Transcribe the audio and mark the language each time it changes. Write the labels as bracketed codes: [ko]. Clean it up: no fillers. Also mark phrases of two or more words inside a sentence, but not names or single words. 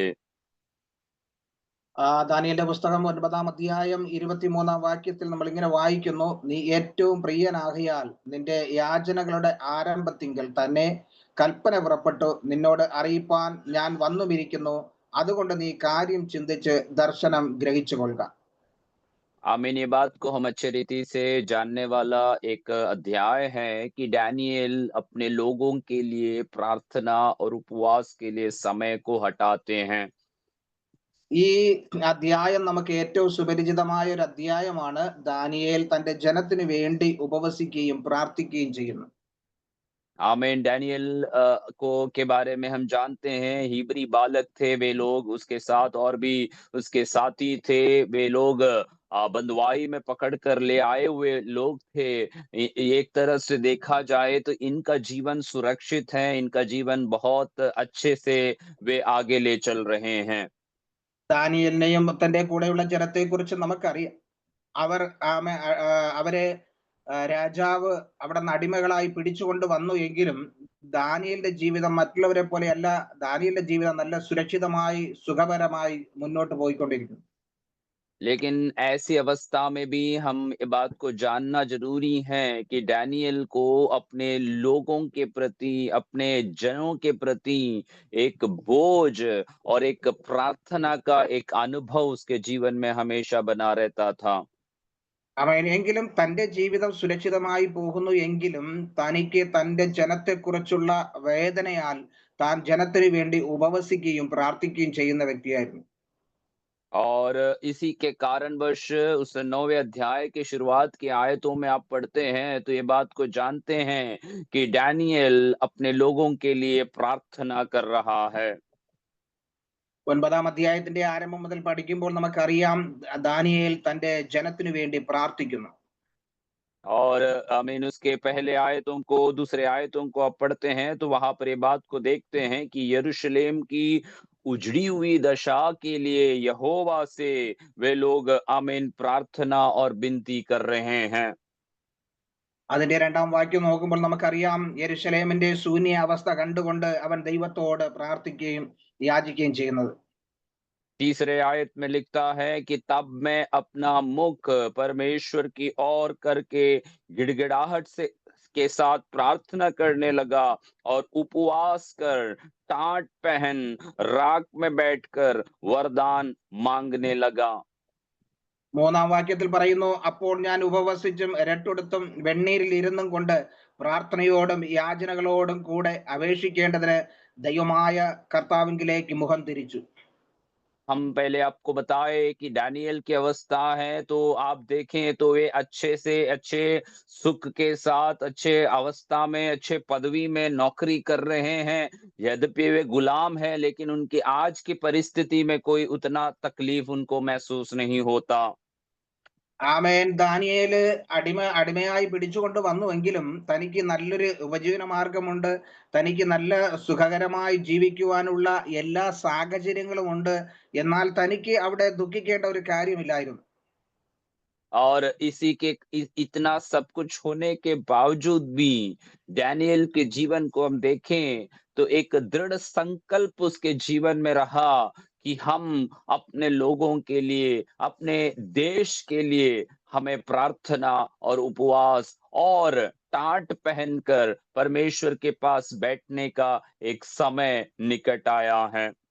[ml] ദാനിയേലിന്റെ പുസ്തകം 9-ാം അധ്യായം 23-ാം വാക്യത്തിൽ നമ്മൾ ഇങ്ങനെ വായിക്കുന്നു, നീ ഏറ്റവും പ്രിയനാകിയാൽ നിന്റെ യാചനകളുടെ ആരംഭത്തിങ്കൽ തന്നെ കൽപ്പന പുറപ്പെട്ടു നിന്നോട് അറിയിപ്പാൻ ഞാൻ വന്നുമിരിക്കുന്നു, അതുകൊണ്ട് നീ കാര്യം ചിന്തിച്ച് ദർശനം ഗ്രഹിച്ചു കൊള്ളുക. [hi] आमीन। ये बात को हम अच्छे रीति से जानने वाला एक अध्याय है कि डैनियल अपने लोगों के लिए प्रार्थना और उपवास के लिए समय को हटाते हैं। [ml] ഈ അധ്യായം നമുക്ക് ഏറ്റവും സുപരിചിതമായ ഒരു അധ്യായമാണ്. ദാനിയേൽ തന്റെ ജനത്തിന് വേണ്ടി ഉപവസിക്കുകയും പ്രാർത്ഥിക്കുകയും ചെയ്യുന്നു. [hi] आमीन। डैनियल को के बारे में हम जानते हैं, हिब्री बालक थे वे लोग, उसके साथ और भी उसके साथी थे, वे लोग बंधुआई में पकड़ कर ले आए हुए लोग थे। एक तरह से देखा जाए तो इनका जीवन सुरक्षित है, इनका जीवन बहुत अच्छे से वे आगे ले चल रहे हैं। [ml] ദാനിയേലിനെയും തന്റെ കൂടെയുള്ള ജനത്തെക്കുറിച്ച് നമുക്കറിയാം. അവർ അവരെ രാജാവ് അവിടുന്ന് അടിമകളായി പിടിച്ചുകൊണ്ട് വന്നു എങ്കിലും ദാനിയേലിന്റെ ജീവിതം മറ്റുള്ളവരെ പോലെയല്ല. ദാനിയേലിന്റെ ജീവിതം നല്ല സുരക്ഷിതമായി സുഖകരമായി മുന്നോട്ട് പോയിക്കൊണ്ടിരിക്കുന്നു. [hi] लेकिन ऐसी अवस्था में भी हम ये बात को जानना ज़रूरी है कि डैनियल को अपने लोगों के प्रति, अपने जनों के प्रति एक बोझ और एक प्रार्थना का एक अनुभव उसके जीवन में हमेशा बना रहता था। [ml] അവൻ എങ്കിലും തന്റെ ജീവിതം സുരക്ഷിതമായി പോകുന്നു എങ്കിലും തനിക്ക് തന്റെ ജനത്തെക്കുറിച്ചുള്ള വേദനയാൽ താൻ ജനത്തിന് വേണ്ടി ഉപവസിക്കുകയും പ്രാർത്ഥിക്കുകയും ചെയ്യുന്ന വ്യക്തിയായിരുന്നു. [hi] और इसी के कारणवश उस 9वें अध्याय की शुरुआत की आयतों में आप पढ़ते हैं, तो ये बात को जानते हैं कि डैनियल अपने लोगों के लिए प्रार्थना कर रहा है। [ml] 9-ാം അധ്യായത്തിന്റെ ആരംഭം മുതൽ പഠിക്കുമ്പോൾ നമുക്കറിയാം ദാനിയേൽ തന്റെ ജനത്തിനു വേണ്ടി പ്രാർത്ഥിക്കുന്നു. [hi] और [en] I mean [hi] उसके पहले आयतों को, दूसरे आयतों को आप पढ़ते हैं, तो वहाँ पर ये बात को देखते हैं कि यरूशलेम की उजड़ी हुई दशा के लिए यहोवा से वे लोग आमीन प्रार्थना और विनती कर रहे हैं। [ml] അതിന്റെ 2-ാം വാക്യം നോക്കുമ്പോൾ നമുക്കറിയാം യെരൂശലേമിന്റെ ശൂന്യ അവസ്ഥ കണ്ടുകൊണ്ട് അവൻ ദൈവത്തോട് പ്രാർത്ഥിക്കുകയും യാചിക്കുകയും ചെയ്യുന്നത്. [hi] तीसरे आयत में लिखता है कि तब मैं अपना मुख परमेश्वर की ओर करके गिड़गिड़ाहट से के साथ प्रार्थना करने लगा और उपवास कर, टाट पहन, राख में बैठकर वरदान मांगने लगा। [ml] 3-ാം വാക്യത്തിൽ പറയുന്നു, അപ്പോൾ ഞാൻ ഉപവസിച്ചും രട്ടുടുത്തും വെണ്ണീരിൽ ഇരുന്നും കൊണ്ട് പ്രാർത്ഥനയോടും യാചനകളോടും കൂടെ അപേക്ഷിക്കേണ്ടതിന് ദൈവമായ കർത്താവിങ്കിലേക്ക് മുഖം തിരിച്ചു. [hi] हम पहले आपको बताए कि डैनियल की अवस्था है, तो आप देखें तो वे अच्छे से अच्छे सुख के साथ, अच्छे अवस्था में, अच्छे पदवी में नौकरी कर रहे हैं। यद्यपि वे गुलाम हैं, लेकिन उनकी आज की परिस्थिति में कोई उतना तकलीफ उनको महसूस नहीं होता। [ml] ആമേൻ. ദാനിയേല് അടിമയായി പിടിച്ചുകൊണ്ട് വന്നുവെങ്കിലും തനിക്ക് നല്ലൊരു ഉപജീവന മാർഗമുണ്ട്. തനിക്ക് നല്ല സുഖകരമായി ജീവിക്കുവാനുള്ള എല്ലാ സാഹചര്യങ്ങളും ഉണ്ട്. എന്നാൽ തനിക്ക് അവിടെ ദുഃഖിക്കേണ്ട ഒരു കാര്യമില്ലായിരുന്നു. [hi] और इसी के इतना सब कुछ होने के बावजूद भी डैनियल के जीवन को हम देखें तो एक दृढ़ संकल्प उसके जीवन में रहा कि हम अपने लोगों के लिए, अपने देश के लिए हमें प्रार्थना और उपवास और टाट पहनकर परमेश्वर के पास बैठने का एक समय निकट आया है।